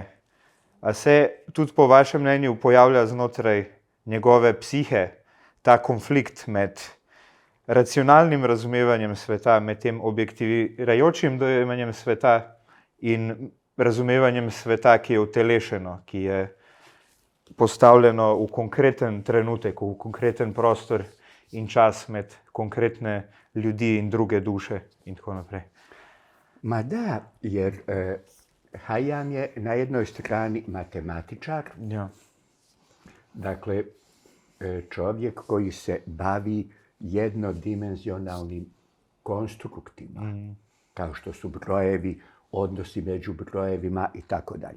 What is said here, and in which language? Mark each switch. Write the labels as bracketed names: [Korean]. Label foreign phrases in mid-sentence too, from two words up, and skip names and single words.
[Slovenian] A se tudi po vašem mnenju pojavlja znotraj njegove psihe ta konflikt med racionalnim razumevanjem sveta, med tem objektivirajočim dojemanjem sveta in razumevanjem sveta, ki je utelešeno, ki je postavljeno v konkreten trenutek, v konkreten prostor in čas med konkretne ljudi in druge duše in tako naprej. [Bosnian] Ma da, jer Hayam je na jednoj strani matematičar, [Slovenian] Ja. [Bosnian] dakle čovjek koji se bavi jednodimenzionalnim konstruktima, kao što su brojevi, odnosi među brojevima i tako dalje.